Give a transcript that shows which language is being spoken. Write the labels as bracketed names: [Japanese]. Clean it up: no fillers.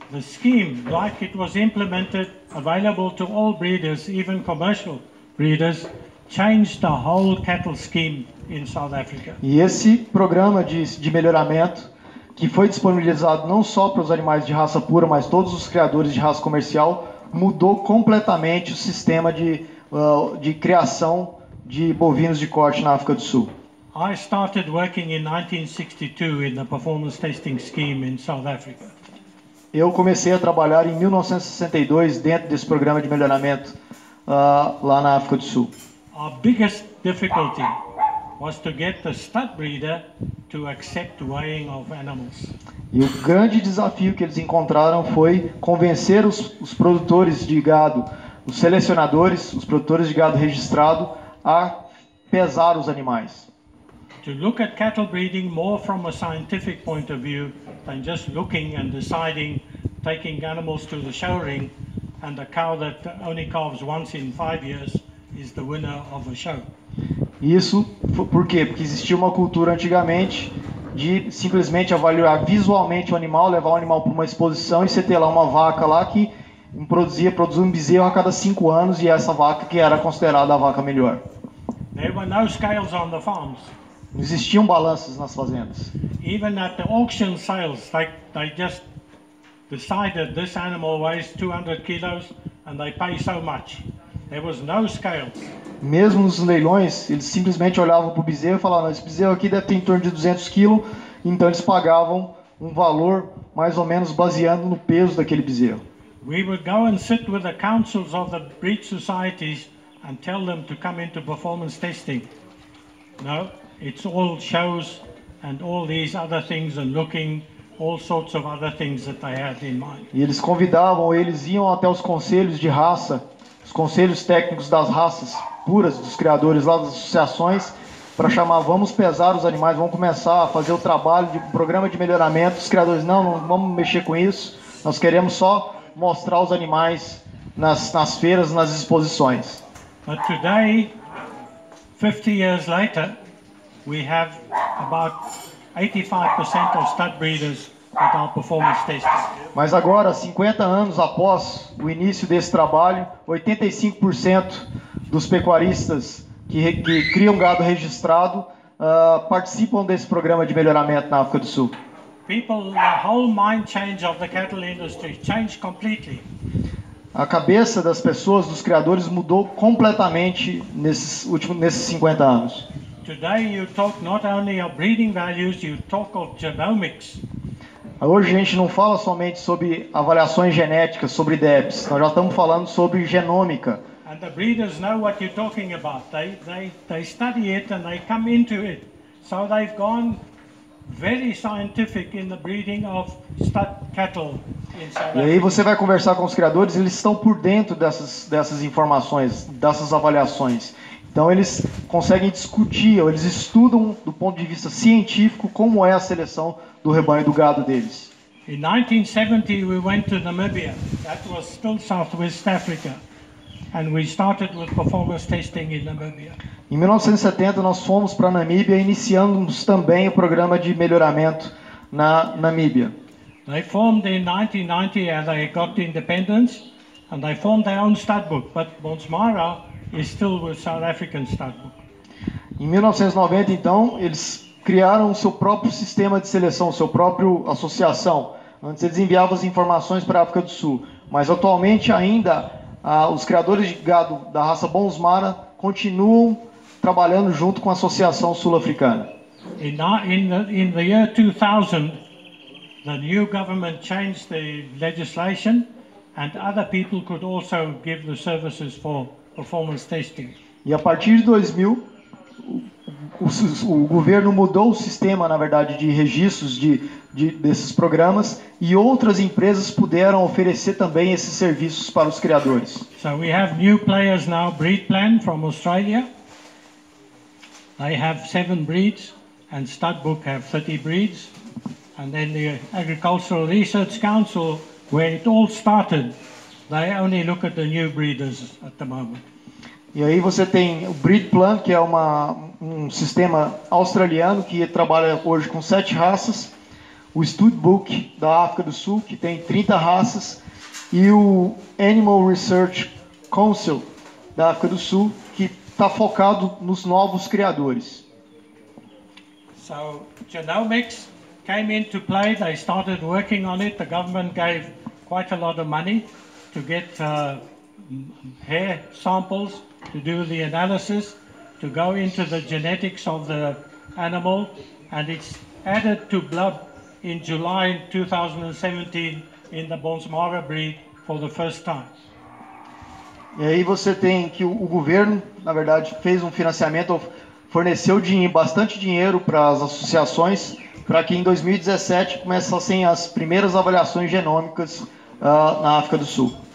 [English] The scheme, like it was implemented, available to all breeders, even commercial breeders, changed the whole cattle scheme in South Africa. [Portuguese] E esse programa de melhoramento, que foi disponibilizado não só para os animais de raça pura, mas todos os criadores de raça comercial, mudou completamente o sistema de criação de bovinos de corte na África do Sul. [English] I started working in 1962 in the performance testing scheme in South Africa. [Portuguese] Eu comecei a trabalhar em 1962 dentro desse programa de melhoramento lá na África do Sul. [English] Our biggest difficulty was to get the stud breeder to accept weighing of animals. [Portuguese] E o grande desafio que eles encontraram foi convencer os produtores de gado, os selecionadores, os produtores de gado registrado, a pesar os animais. [English] To look at cattle breeding more from a scientific point of view than just looking and deciding, taking animals to the show ring, and a cow that only calves once in 5 years is the winner of a show. [Portuguese] Isso por quê? Porque existia uma cultura antigamente de simplesmente avaliar visualmente o animal, levar o animal para uma exposição e você ter lá uma vaca lá que produzia um bezerro a cada 5 anos e essa vaca que era considerada a vaca melhor. [English] There were no scales on the farms. [Portuguese] Não existiam balanças nas fazendas. [English] Even at the auction sales, they just decided this animal weighs 200 kilos and they pay so much. There was no scales. [Portuguese] Mesmo nos leilões, eles simplesmente olhavam para o bezerro e falavam, esse bezerro aqui deve ter em torno de 200 quilos, então eles pagavam um valor mais ou menos baseando no peso daquele bezerro. [English] We would go and sit with the councils of the breed societies and tell them to come into performance testing. No, it's all shows and all these other things and looking, all sorts of other things that they had in mind. [Portuguese] E eles convidavam, eles iam até os conselhos de raça, os conselhos técnicos das raças puras, dos criadores lá das associações, para chamar, vamos pesar os animais, vamos começar a fazer o trabalho de programa de melhoramento. Os criadores, não vamos mexer com isso, nós queremos só mostrar os animais nas feiras, nas exposições. [English] But today, 50 years later, we have about 85% of stud breeders that are performance tested. [Portuguese] Mas agora, 50 anos após o início desse trabalho, 85% dos pecuaristas que criam gado registrado participam desse programa de melhoramento na África do Sul. [English] People, the whole mind change of the cattle industry changed completely. [Portuguese] A cabeça das pessoas, dos criadores, mudou completamente nesses 50 anos. [English] Today you talk not only of breeding values, you talk of genomics. [Portuguese] Hoje a gente não fala somente sobre avaliações genéticas, sobre DEPs, nós já estamos falando sobre genômica. [English] And the breeders know what you're talking about. They study it and they come into it. So they've gone very scientific in the breeding of stud cattle in South Africa. [Portuguese] E aí você vai conversar com os criadores, eles estão por dentro dessas informações, dessas avaliações. Então eles conseguem discutir, ou eles estudam do ponto de vista científico como é a seleção do rebanho do gado deles. [English] In 1970 we went to Namibia. That was still Southwest Africa. And we started with performance testing in Namibia. [Portuguese] Em 1970 nós fomos para a Namíbia e iniciamos também o programa de melhoramento na Namíbia. [English] They formed in 1990 and they got independence and they formed their own stud book, but Bonsmara is still with South African stud book. [Portuguese] Em 1990, então, eles criaram o seu próprio sistema de seleção, sua própria associação. Antes eles enviavam as informações para a África do Sul, mas atualmente ainda os criadores de gado da raça Bonsmara continuam trabalhando junto com a Associação Sul-Africana. [English] In the year 2000, the new government changed the legislation, and other people could also give the services for performance testing. [Portuguese] E a partir de 2000, o governo mudou o sistema, na verdade, de registros desses programas, e outras empresas puderam oferecer também esses serviços para os criadores. [English] So we have new players now, Breedplan from Australia. They have 7 breeds, and Studbook have 30 breeds. And then the Agricultural Research Council, where it all started, they only look at the new breeders at the moment. [Portuguese] E aí você tem o Breedplan, que é um sistema australiano que trabalha hoje com 7 raças, o Studbook da África do Sul, que tem 30 raças, e o Animal Research Council da África do Sul, que está focado nos novos criadores. [English] So genomics came into play. They started working on it. The government gave quite a lot of money to get hair samples to do the analysis, to go into the genetics of the animal, and it's added to blood in July 2017 in the Bonsmara breed for the first time. [Portuguese] E aí você tem que o governo, na verdade, fez um financiamento, forneceu bastante dinheiro para as associações, para que em 2017 começassem as primeiras avaliações genômicas na África do Sul.